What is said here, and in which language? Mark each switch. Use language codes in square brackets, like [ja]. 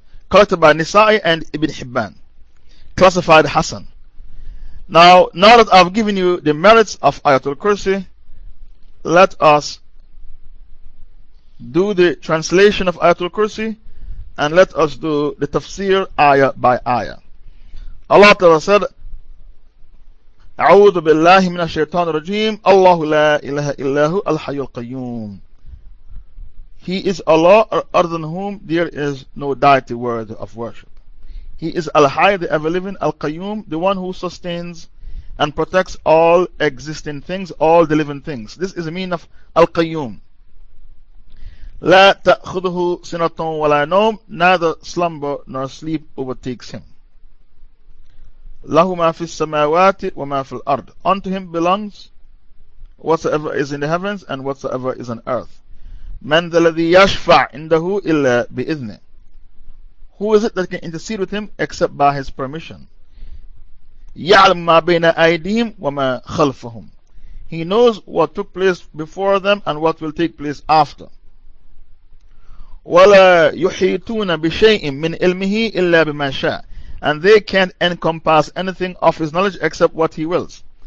[en] Collected by Nisa'i and Ibn Hibban. Classified Hassan. Now that I've given you the merits of Ayatul Kursi, let us do the translation of Ayatul Kursi, and let us do the tafsir ayah by ayah. Allah Ta'ala said, [ar] أعوذ بالله من الشيطان الرجيم الله لا إله إلا هو الحي القيوم. [en] He is Allah, other than whom there is no deity worthy of worship. He is Al-Hayy, the ever-living, Al-Qayyum, the one who sustains and protects all existing things, all the living things. This is the meaning of Al-Qayyum. [ar] لا تأخذه سنة ولا نوم, [en] neither slumber nor sleep overtakes him. [ar] له ما في السماوات وما في الأرض. [en] Unto him belongs whatsoever is in the heavens and whatsoever is on earth. [ar] من الذي يشفع عنده إلا بإذنه. [en] Who is it that can intercede with him except by his permission? [ar] يَعْلَمُ مَا بَيْنَ أَيْدِيهِمْ وَمَا خَلْفَهُمْ. [en] He knows what took place before them and what will take place after. [ar] وَلَا يُحِيطُونَ بِشَيْءٍ مِّنْ إِلْمِهِ إِلَّا بِمَا شَاءٍ [en] And they can't encompass anything of his knowledge except what he wills.